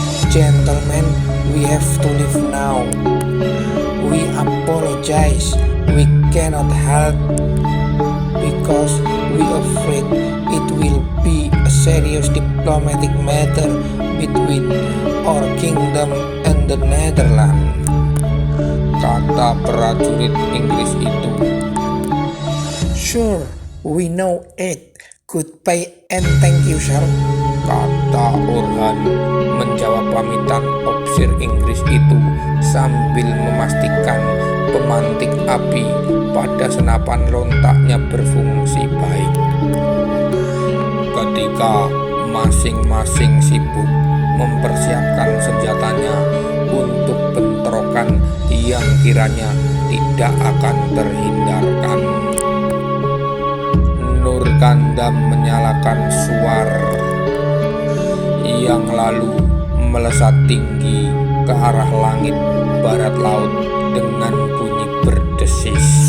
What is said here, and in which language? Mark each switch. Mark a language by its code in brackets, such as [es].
[en] gentlemen, we have to leave now. We apologize, we cannot help because we afraid it will be a serious diplomatic matter between our kingdom and the Netherlands, [id] kata prajurit Inggris itu. [en] Sure, we know it. Goodbye and thank you, sir, [id] kata Orhan menjawab pamitan opsir Inggris itu sambil memastikan pemantik api pada senapan lontaknya berfungsi baik. Ketika masing-masing sibuk mempersiapkan senjatanya untuk bentrokan yang kiranya tidak akan terhindarkan, Nurkandam menyalakan suar yang lalu melesat tinggi ke arah langit barat laut dengan bunyi berdesis.